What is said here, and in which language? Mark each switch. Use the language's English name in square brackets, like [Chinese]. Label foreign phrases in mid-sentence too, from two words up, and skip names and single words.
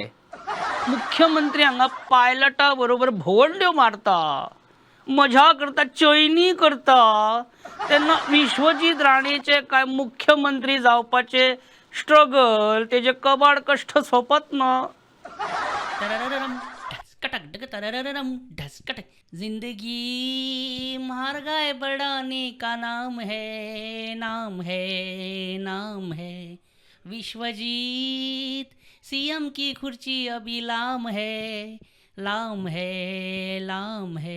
[Konkani] मुख्यमंत्री हांगा पायलटा बरोबर भोवंड्यो मारता, मजा करता, चैनी करता. तेन्ना विश्वजीत राणेचे काय मुख्यमंत्री जावपाचे स्ट्रगल, तेजे कबाड कश्ट सोंपत ना. तररररम, ढसकटक डग तररररम, ढसकटक. [Hindi] जिंदगी महंगाई बढ़ाने का नाम है, नाम है, नाम है. विश्वजीत सीएम की कुर्सी अभी लाम है, लाम है, लाम है.